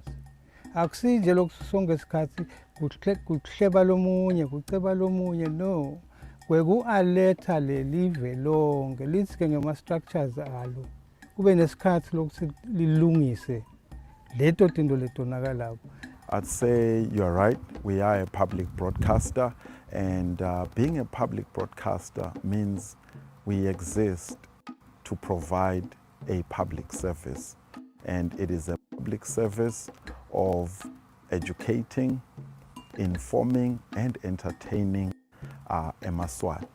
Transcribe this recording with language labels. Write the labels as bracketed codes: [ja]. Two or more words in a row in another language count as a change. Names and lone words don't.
[ss] Akusinje lokhu sonke isikhathi kuhleba lomunye kuceba lomunye, no, kweku-aletha lelive lonke lithi-ke ngema-structures alo kube nesikhathi lokuthi lilungise leto tinto letonakalayo. [en] I'd say you're right. We are a public broadcaster, and being a public broadcaster means we exist to provide a public service. And it is a public service of educating, informing, and entertaining eMaswati.